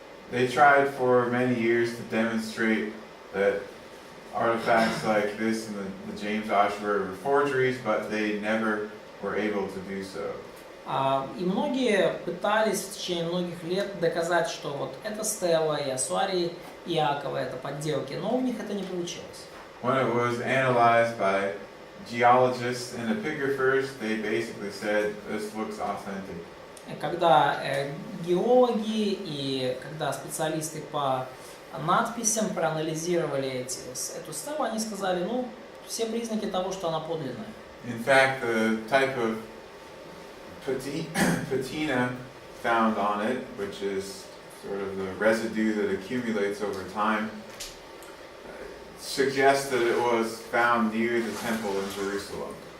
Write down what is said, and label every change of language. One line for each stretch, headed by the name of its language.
English: They tried for many years to demonstrate that artifacts like this and the James Osher were forgeries, but they never were able to do so.
Russian: И многие пытались в течение многих лет доказать, что вот эта стела и ассуарий Иакова это подделки, но у них это не получилось.
English: When it was analyzed by geologists and epigraphers, they basically said this looks authentic.
Russian: Когда геологи и когда специалисты по надписям проанализировали эту стелу, они сказали, ну, все признаки того, что она подлинная.
English: In fact, the type of patina found on it, which is sort of the residue that accumulates over time, suggests that it was found near the temple in Jerusalem.